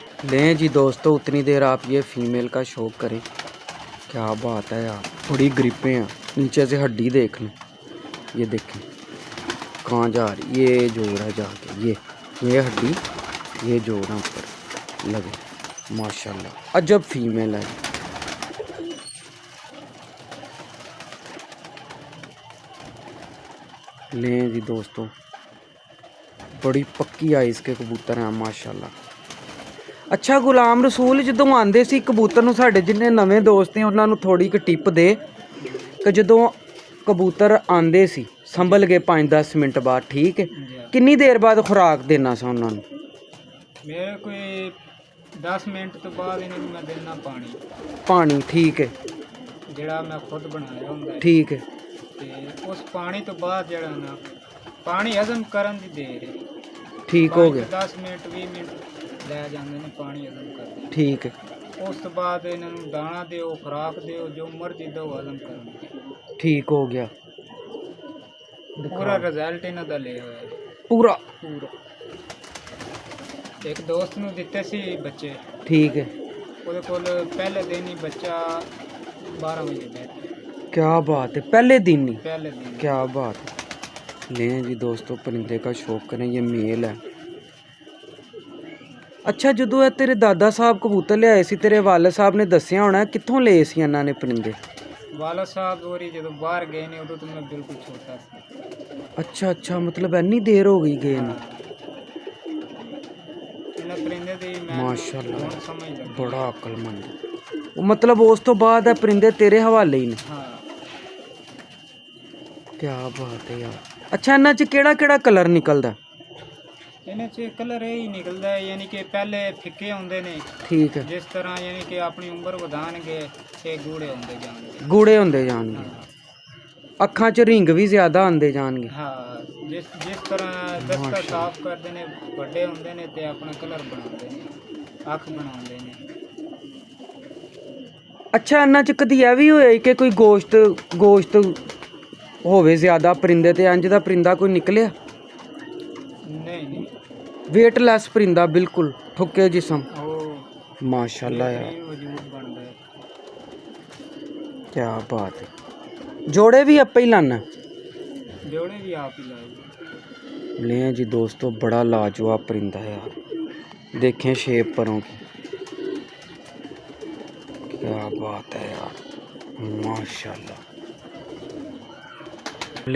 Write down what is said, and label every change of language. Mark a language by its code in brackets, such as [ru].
[hi] लें जी दोस्तों, उतनी देर आप ये फीमेल का शौक करें, क्या बात है यार, बड़ी ग्रिपें हैं, नीचे से हड्डी देख लें, ये देखें कहाँ जा रही, ये जोड़ है जाके, ये हड्डी, ये जोड़ है ऊपर लगे, माशाल्लाह अजब फीमेल है। लें जी दोस्तों, बड़ी पक्की आइस के कबूतर हैं माशाल्लाह। [pa] अच्छा गुलाम रसूल, ਜਦੋਂ ਆਂਦੇ ਸੀ ਕਬੂਤਰ ਨੂੰ, ਸਾਡੇ ਜਿੰਨੇ ਨਵੇਂ ਦੋਸਤ ਨੇ ਉਹਨਾਂ ਨੂੰ ਥੋੜੀ ਕੁ ਟਿਪ ਦੇ ਕਿ ਜਦੋਂ ਕਬੂਤਰ ਆਂਦੇ ਸੀ ਸੰਭਲ ਗਏ 5-10 ਮਿੰਟ ਬਾਅਦ, ਠੀਕ ਹੈ, ਕਿੰਨੀ ਦੇਰ ਬਾਅਦ ਖੁਰਾਕ ਦੇਣਾ ਸੀ ਉਹਨਾਂ ਨੂੰ? ਮੇਰੇ ਕੋਈ 10 ਮਿੰਟ ਤੋਂ ਬਾਅਦ ਇਹਨਾਂ ਨੂੰ ਮੈਂ ਦੇਣਾ ਪਾਣੀ, ਠੀਕ ਹੈ, ਜਿਹੜਾ ਮੈਂ ਖੁਦ ਬਣਾਇਆ ਹੁੰਦਾ ਹੈ, ਠੀਕ ਹੈ। ਤੇ ਉਸ ਪਾਣੀ ਤੋਂ ਬਾਅਦ ਜਿਹੜਾ ਨਾ ਪਾਣੀ ਹਜ਼ਮ ਕਰਨ ਦੀ ਦੇਰ ਹੈ, ਠੀਕ ਹੋ ਗਿਆ, 10 ਮਿੰਟ 20 ਮਿੰਟ ਲੈ ਜਾਂਦੇ ਨੇ ਪਾਣੀ ਹਜ਼ਮ ਕਰਦੇ, ਠੀਕ ਹੈ। ਉਸ ਤੋਂ ਬਾਅਦ ਇਹਨਾਂ ਨੂੰ ਦਾਣਾ ਦਿਓ, ਖੁਰਾਕ ਦਿਓ, ਜੋ ਮਰਜ਼ੀ ਦਿਓ ਹਜ਼ਮ ਕਰਨ, ਠੀਕ ਹੋ ਗਿਆ। ਪੂਰਾ ਰਿਜ਼ਲਟ ਇਹਨਾਂ ਦਾ ਲਿਆ ਹੋਇਆ ਹੈ, ਪੂਰਾ ਪੂਰਾ। ਇੱਕ ਦੋਸਤ ਨੂੰ ਦਿੱਤੇ ਸੀ ਬੱਚੇ, ਠੀਕ ਹੈ, ਉਹਦੇ ਕੋਲ ਪਹਿਲੇ ਦਿਨ ਹੀ ਬੱਚਾ 12 ਵਜੇ ਬੈਠਾ, [hi] क्या बात है, पहले दिन ही, [pa] ਪਹਿਲੇ ਦਿਨ। [hi] क्या बात है। लें जी दोस्तों, परिंदे का शौक करें, ये मेल है। [pa] अच्छा ਜਦੋਂ ਇਹ ਤੇਰੇ ਦਾਦਾ ਸਾਹਿਬ ਕਬੂਤਰ ਲਿਆਏ ਸੀ, ਤੇਰੇ ਵਾਲਿਦ ਸਾਹਿਬ ਨੇ ਦੱਸਿਆ ਹੋਣਾ ਕਿੱਥੋਂ ਲਏ ਸੀ ਇਹਨਾਂ ਨੇ परिंदे? ਵਾਲਾ ਸਾਹਿਬ ਹੋਰੀ ਜਦੋਂ ਬਾਹਰ ਗਏ ਨੇ ਉਦੋਂ ਤਾਂ ਮੈਂ ਬਿਲਕੁਲ ਛੋਟਾ ਸੀ। [hi] अच्छा अच्छा, मतलब [pa] ਇੰਨੀ ਦੇਰ ਹੋ ਗਈ ਗਏ ਨੇ, ਇਹਨਾਂ ਪਰਿੰਦੇ ਦੀ ਮੈਂ ਮਾਸ਼ਾਅੱਲਾ ਹੁਣ ਸਮਝ ਲੱਗੀ। ਬੜਾ ਅਕਲਮੰਦ। ਉਹ ਮਤਲਬ ਉਸ ਤੋਂ ਬਾਅਦ ਇਹ परिंदे ਤੇਰੇ ਹਵਾਲੇ ਹੀ ਨੇ? ਹਾਂ। [hi] क्या बात है यार। [pa] अच्छा ਇਹਨਾਂ 'ਚ ਕਿਹੜਾ ਕਿਹੜਾ ਕਲਰ ਨਿਕਲਦਾ? ਇਹਨਾਂ 'ਚ ਕਲਰ ਇਹ ਹੀ ਨਿਕਲਦਾ ਹੈ, ਯਾਨੀ ਕਿ ਪਹਿਲੇ ਫਿੱਕੇ ਹੁੰਦੇ ਨੇ, ਠੀਕ ਹੈ, ਜਿਸ ਤਰ੍ਹਾਂ ਯਾਨੀ ਕਿ ਆਪਣੀ ਉਮਰ ਵਧਾਣਗੇ ਤੇ ਗੂੜੇ ਹੁੰਦੇ ਜਾਣਗੇ, ਗੂੜੇ ਹੁੰਦੇ ਜਾਣਗੇ, ਅੱਖਾਂ 'ਚ ਰਿੰਗ ਵੀ ਜ਼ਿਆਦਾ ਆਉਂਦੇ ਜਾਣਗੇ। ਹਾਂ, ਜਿਸ ਤਰ੍ਹਾਂ ਦਸਤਾ ਸਾਫ਼ ਕਰਦੇ ਨੇ, ਵੱਡੇ ਹੁੰਦੇ ਨੇ ਤੇ ਆਪਣਾ ਕਲਰ ਬਣਾਉਂਦੇ ਨੇ, ਅੱਖ ਬਣਾਉਂਦੇ ਨੇ। ਅੱਛਾ ਇਹਨਾਂ 'ਚ ਕਦੀ ਇਹ ਵੀ ਹੋਇਆ ਕਿ ਕੋਈ ਗੋਸ਼ਤ ਹੋਵੇ ਜ਼ਿਆਦਾ परिंदे ਤੇ ਇੰਜ ਦਾ परिंदा ਕੋਈ ਨਿਕਲਿਆ? [hi] नहीं, वेटलेस परिंदा बिल्कुल ठुके जिसम, वो माशाल्लाह यार, वजूद बनता है। क्या बात है। जोड़े भी आप ही लाना? जोड़े भी आप ही लाए। ले जी दोस्तों, बड़ा लाजवाब परिंदा है यार, देखें शेप परों की, क्या बात है यार, माशाल्लाह।